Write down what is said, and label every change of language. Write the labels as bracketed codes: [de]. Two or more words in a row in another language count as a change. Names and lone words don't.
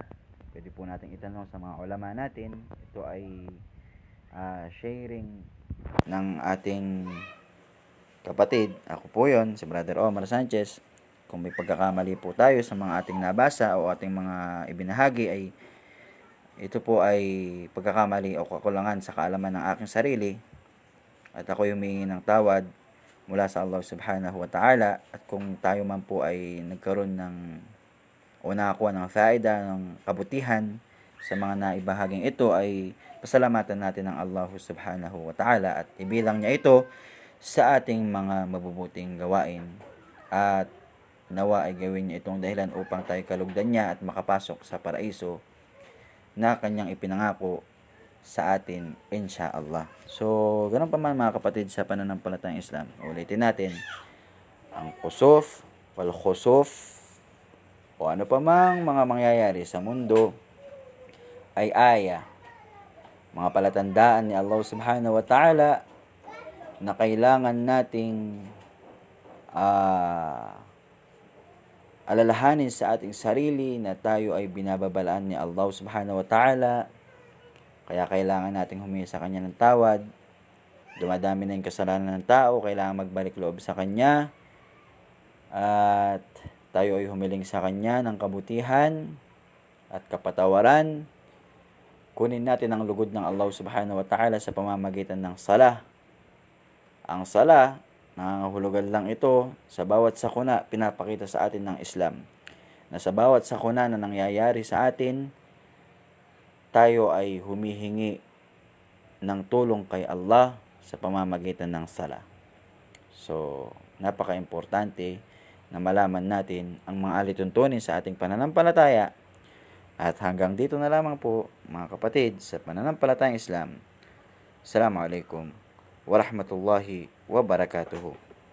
[tl] Pwede po natin itanong sa mga ulama natin. Ito ay sharing ng ating kapatid. Ako po yon, si Brother Omar Sanchez. Kung may pagkakamali po tayo sa mga ating nabasa o ating mga ibinahagi, ay ito po ay pagkakamali o kakulangan sa kaalaman ng aking sarili, at ako humingi ng tawad mula sa [ar] الله سبحانه وتعالى. [tl] At kung tayo man po ay nagkaroon ng o nakakuha ng faida, ng kabutihan sa mga naibahaging ito, ay pasalamatan natin ng [ar] الله سبحانه وتعالى [tl] at ibilang niya ito sa ating mga mabubuting gawain, at nawa ay gawin niya itong dahilan upang tayo kalugdan niya at makapasok sa paraiso na kanyang ipinangako sa atin, insha'Allah. So, ganun pa man mga kapatid sa pananampalatayang Islam. Ulitin natin, ang [ar] كسوف والخسوف, [tl] o ano pa mang mga mangyayari sa mundo ay aya, mga palatandaan ni [ar] الله سبحانه وتعالى [tl] na kailangan nating alalahanin sa ating sarili na tayo ay binababalaan ni [ar] الله سبحانه وتعالى. [tl] Kaya kailangan nating humingi sa Kanya ng tawad. Dumadami na yung kasalanan ng tao, kailangan magbalik loob sa Kanya. At tayo ay humiling sa Kanya ng kabutihan at kapatawaran. Kunin natin ang lugod ng [ar] الله سبحانه وتعالى [tl] sa pamamagitan ng sala. Ang sala, nangangahulugan lang ito sa bawat sakuna pinapakita sa atin ng Islam, na sa bawat sakuna na nangyayari sa atin, tayo ay humihingi ng tulong kay Allah sa pamamagitan ng sala. So, napaka-importante na malaman natin ang mga alituntunin sa ating pananampalataya. At hanggang dito na lamang po mga kapatid sa pananampalatayang Islam. [ar] السلام عليكم ورحمة الله وبركاته.